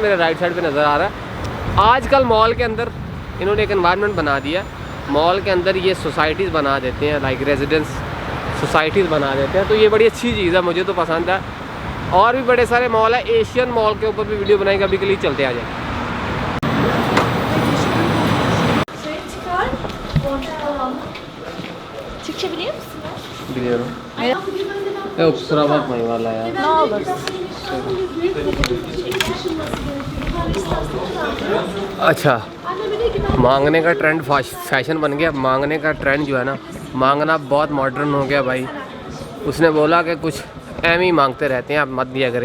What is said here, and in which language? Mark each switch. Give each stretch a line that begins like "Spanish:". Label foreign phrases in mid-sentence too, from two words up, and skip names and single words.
Hindi: मेरे
English: right side
Hindi: पे नज़र आ रहा है। आजकल मॉल के अंदर इन्होंने एक एनवायरनमेंट बना दिया। मॉल के अंदर ये सोसाइटीज़ बना देते हैं,
English: like residence societies
Hindi: बना देते हैं। तो ये बड़ी अच्छी चीज़ है, मुझे तो पसंद है। और भी बड़े सारे मॉल है, एशियन मॉल के ऊपर भी वीडियो बनाएंगे। अभी के लिए चलते आ जाए।
Turkish: Türkçe biliyor musun? Biliyorum. Yok kusura bakmayın vallahi ya. Ne olur.
Hindi: अच्छा, मांगने का
English: trend fashion
Hindi: बन गया। मांगने का ट्रेंड जो है ना, मांगना बहुत मॉडर्न हो गया भाई। उसने बोला कि कुछ एम ही मांगते रहते हैं, आप मत दिया करें।